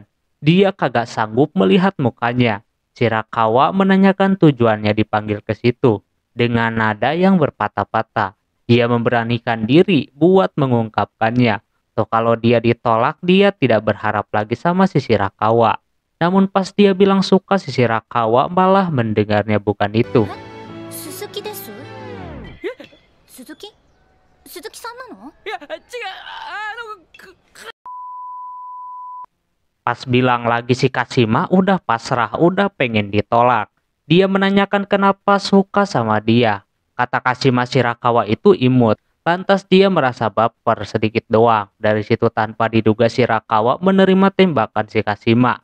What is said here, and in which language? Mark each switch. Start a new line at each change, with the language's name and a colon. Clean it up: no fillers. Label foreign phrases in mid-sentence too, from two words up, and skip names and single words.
Indonesian: Dia kagak sanggup melihat mukanya. Shirakawa menanyakan tujuannya dipanggil ke situ dengan nada yang berpatah-patah. Dia memberanikan diri buat mengungkapkannya. So, kalau dia ditolak, dia tidak berharap lagi sama si Shirakawa. Namun pas dia bilang suka, si Shirakawa malah mendengarnya bukan itu.
Japanese: Suzuki desu? Suzuki? Suzuki-san nano?
Indonesian: Pas bilang lagi si Kashima udah pasrah, udah pengen ditolak. Dia menanyakan kenapa suka sama dia. Kata Kashima, Shirakawa itu imut. Lantas dia merasa baper sedikit doang. Dari situ tanpa diduga Shirakawa menerima tembakan si Kashima.